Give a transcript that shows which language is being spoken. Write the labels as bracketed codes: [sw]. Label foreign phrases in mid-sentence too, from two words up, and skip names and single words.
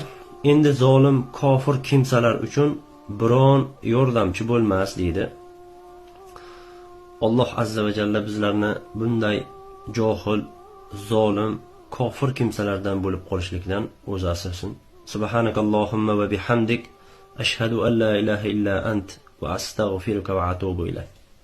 [uz] Endi zolim kofir kimsalar uchun biron yordamchi bo'lmas deydi. Alloh azza va jalla bizlarni bunday johil, zolim, kofir kimsalardan bo'lib qolishlikdan o'zi asrasin. [ar] سبحانك اللهم وبحمدك. أشهد أن لا إله إلا أنت وأستغفرك وأتوب إليك.